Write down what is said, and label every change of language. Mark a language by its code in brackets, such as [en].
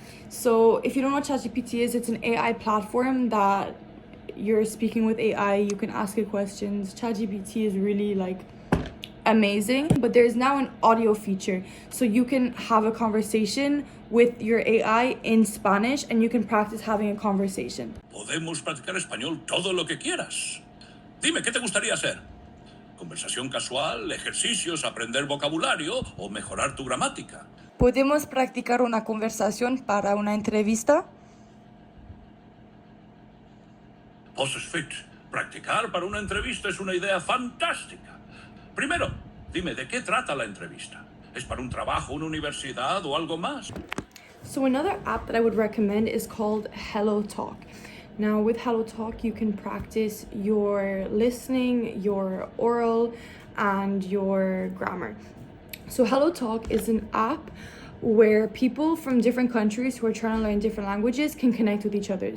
[en] So if you don't know what ChatGPT is, it's an AI platform that you're speaking with AI, you can ask it questions. ChatGPT is really like amazing, but there's now an audio feature, so you can have a conversation with your AI in Spanish and you can practice having a conversation. [es] Podemos practicar español todo lo que quieras. Dime, ¿qué te gustaría hacer? ¿Conversación casual, ejercicios, aprender vocabulario o mejorar tu gramática? ¿Podemos practicar una conversación para una entrevista? Perfecto. Practicar para una entrevista es una idea fantástica. Primero, dime, ¿de qué trata la entrevista? ¿Es para un trabajo, una universidad o algo más? [en] So another app that I would recommend is called Hello Talk. Now with Hello Talk, you can practice your listening, your oral, and your grammar. So Hello Talk is an app where people from different countries who are trying to learn different languages can connect with each other.